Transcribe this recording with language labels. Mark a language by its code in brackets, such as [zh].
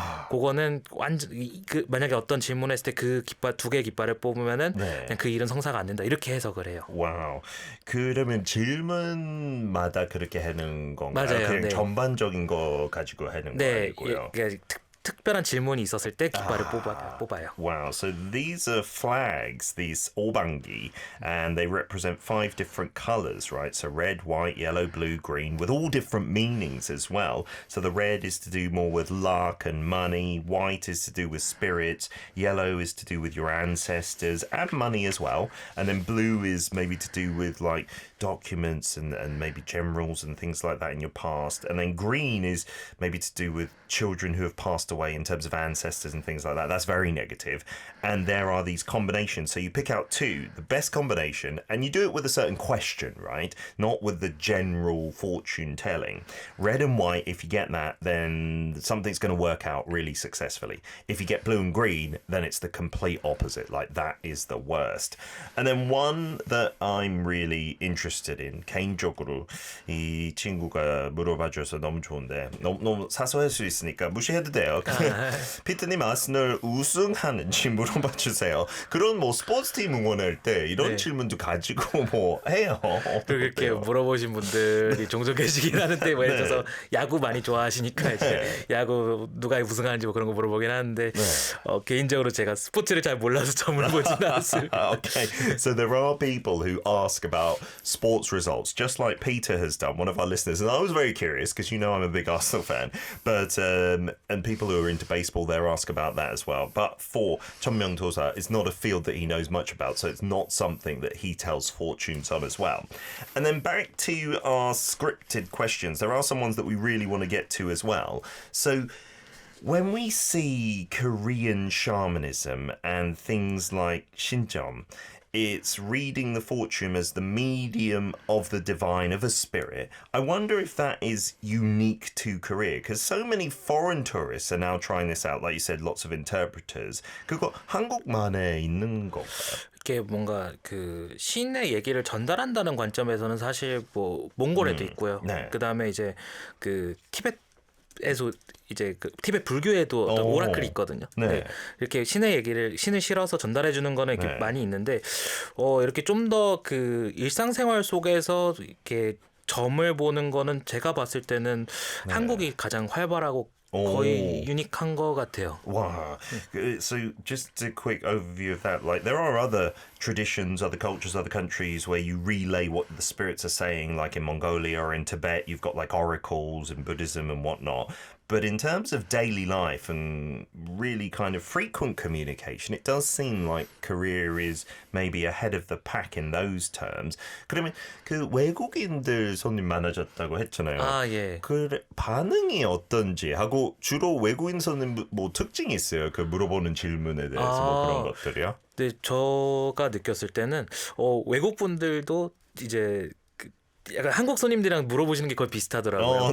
[ko] 그거는 완전 그 만약에 어떤 질문했을 때 그 깃발 2개 깃발을 뽑으면은 그냥 그 일은 성사가 안 된다. 이렇게 해석을 해요. 와우. 그러면 질문마다 그렇게 하는 건가요? 맞아요. 그냥 네. 전반적인 거 가지고 하는 거 아니고요. 그러니까 특별한 질문이 있었을 때 깃발을 뽑아요. [en] Wow, so these are flags, these orbangi, and they represent 5 different colors, right? So red, white, yellow, blue, green, with all different meanings as well. So the red is to do more with luck and money, white is to do with spirits, yellow is to do with your ancestors and money as well, and then blue is maybe to do with like documents and maybe generals and things like that in your past, and then green is maybe to do with children who have passed away in terms of ancestors and things like that. That's very negative. And there are these combinations. So you pick out 2, the best combination, and you do it with a certain question, right? Not with the general fortune telling. Red and white, if you get that, then something's going to work out really successfully. If you get blue and green, then it's the complete opposite. Like that is the worst. And then one that I'm really interested in, [ko] 개인적으로 이 친구가 물어봐줘서 너무 좋은데 너무 사소할 수 있으니까 무시해도 돼요. 피트님 아스널 우승하는지 물어봐 주세요. 그런 뭐 스포츠팀 응원할 때 이런 질문도 가지고 뭐 해요. 그렇게 물어보신 분들이 종종 계시긴 하는데 뭐 예를 들어서 야구 많이 좋아하시니까 이제 야구 누가 우승하는지 뭐 그런 거 물어보긴 하는데 개인적으로 제가 스포츠를 잘 몰라서 점을 보진 않습니다. [en] Okay, so there are people who ask about sports results, just like Peter has done, one of our listeners, and I was very curious because you know I'm a big Arsenal fan, but and people who are into baseball, they're asked about that as well. But for Chonmyoung Tosa, it's not a field that he knows much about, so it's not something that he tells fortunes on as well. And then back to our scripted questions, there are some ones that we really want to get to as well. So when we see Korean shamanism and things like Shincheon, it's reading the fortune as the medium of the divine, of a spirit. I wonder if that is unique to Korea, because so many foreign tourists are now trying this out. Like you said, lots of interpreters. [ko] 그거 한국만에 있는 건가요? 이게 뭔가 그 신의 얘기를 전달한다는 관점에서는 사실 뭐 몽골에도 있고요. 네. 그다음에 이제 그 티벳에서 이제 그 티벳 불교에도 어떤 오. 오라클이 있거든요. 네. 네. 이렇게 신의 얘기를 신을 실어서 전달해 주는 거는 이렇게 네. 많이 있는데 이렇게 좀 더 그 일상생활 속에서 이렇게 점을 보는 거는 제가 봤을 때는 한국이 가장 활발하고 거의 오. 유니크한 것 같아요. [en] Wow. So just a quick overview of that. Like there are other traditions, other cultures, other countries where you relay what the spirits are saying, like in Mongolia or in Tibet, you've got like oracles and Buddhism and whatnot. But in terms of daily life and really kind of frequent communication, it does seem like Korea is maybe ahead of the pack in those terms. [ko] 그러면 그 외국인들 손님 많아졌다고 했잖아요. 아, 예. 그 반응이 어떤지 하고 주로 외국인 손님 뭐 특징이 있어요. 그 물어보는 질문에 대해서 뭐 그런 것들이요. 근데 제가 느꼈을 때는 외국 분들도 이제 그 약간 한국 손님들이랑 물어보시는 게 거의 비슷하더라고요.